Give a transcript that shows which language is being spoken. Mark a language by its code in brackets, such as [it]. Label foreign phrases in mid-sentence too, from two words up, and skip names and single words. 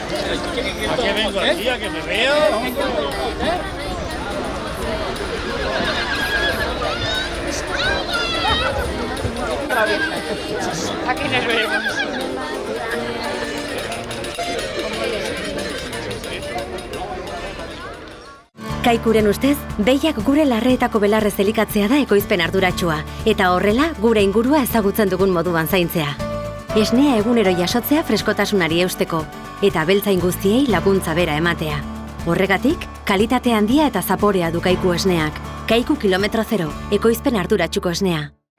[es] ¿A qué vengo aquí? ¿A que me veo? Aquí nos vemos. [eu] Kaikuren ustez, behiak gure larreetako belarrez elikatzea da ekoizpen arduratsua, eta horrela gure ingurua ezagutzen dugun moduan zaintzea. Esnea egunero jasotzea freskotasunari eusteko, eta abeltzain guztiei laguntza bera ematea. Horregatik, kalitate handia eta zaporea du Kaiku esneak. Kaiku kilometro zero, ekoizpen arduratsuko esnea.